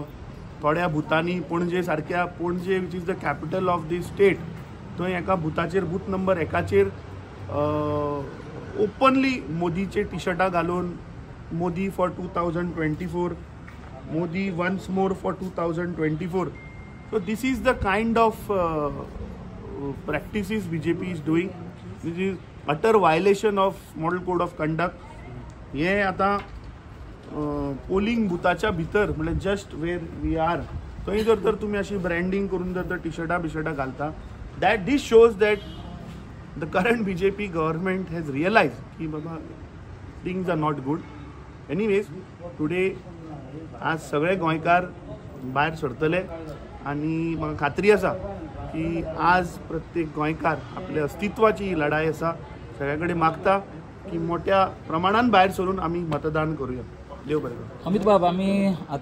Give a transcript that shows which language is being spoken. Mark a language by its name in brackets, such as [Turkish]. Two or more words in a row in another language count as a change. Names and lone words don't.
[Konkani] थोड्या भुतांनी पणजे सारक्या, पणजे [English] which is the capital of the state, [Konkani] थंय एका भुताचेर बूथ नंबर एकाचेर ओपनली मोदीचे टी शर्टां घालून [English] Modi for 2024, Modi once more for 2024. So this is the kind of practices BJP is doing. This is utter violation of model code of conduct. [Konkani] हे आतां पोलिंग बुथाच्या भितर म्हणजे [English] just where we are [Konkani] थंय जर तर तुमी अशी ब्रँडिंग करून जर तर टी शर्टां घालता, [English] that this shows that the current BJP government has realized [Konkani] कि बाबा [English] things are not good. Anyways, today [Konkani] आज सगळे गोंयकार भायर सरतले आनी म्हाका खात्री आसा की आज प्रत्येक गोंयकार आपल्या अस्तित्वाची लढाई आसा. सगळ्या कडेन मागता की मोठ्या प्रमाणान भायर सरून आमी मतदान करूया. देव बरें करूं. अमित बाब, आमी आतां